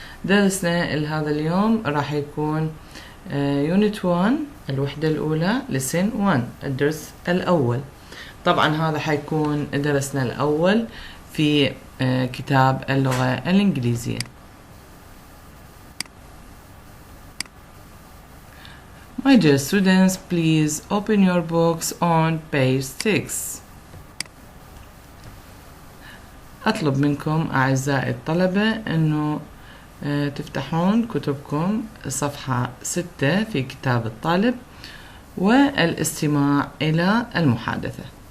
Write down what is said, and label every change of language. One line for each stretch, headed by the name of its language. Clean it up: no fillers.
Arabic: درسنا لهذا اليوم راح يكون Unit 1 الوحدة الأولى lesson 1 الدرس الأول. طبعا هذا حيكون درسنا الأول في كتاب اللغة الإنجليزية.
English: My dear students, please open your books on page 6.
Arabic: أطلب منكم أعزائي الطلبة أنه تفتحون كتبكم صفحة 6 في كتاب الطالب والاستماع إلى المحادثة.